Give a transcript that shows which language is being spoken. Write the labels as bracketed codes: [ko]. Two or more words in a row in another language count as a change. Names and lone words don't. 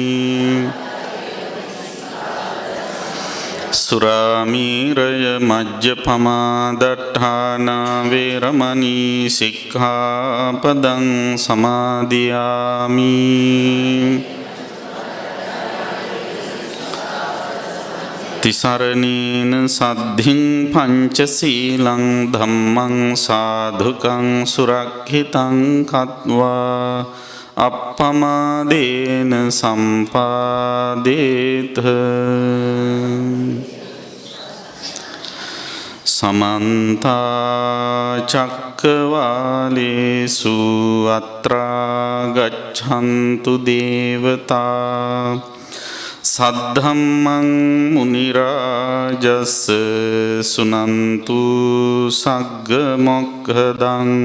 [pi] සුරාමීරය මජ්ජපමා දට්ඨානා වේරමණී සික්ඛාපදං සමාදියාමි. තිසරණේන සද්ධින් පංචසීලං ධම්මං සාධුකං සුරක්ෂිතං කତ୍වා අප්පමාදේන සම්පාදේත. සමන්ත චක්කවාලේසු අත්‍රා ගච්ඡන්තු දේවතා සද්ධම්මං මුනි රාජස් සුනන්තු සග්ග මොක්ඛදං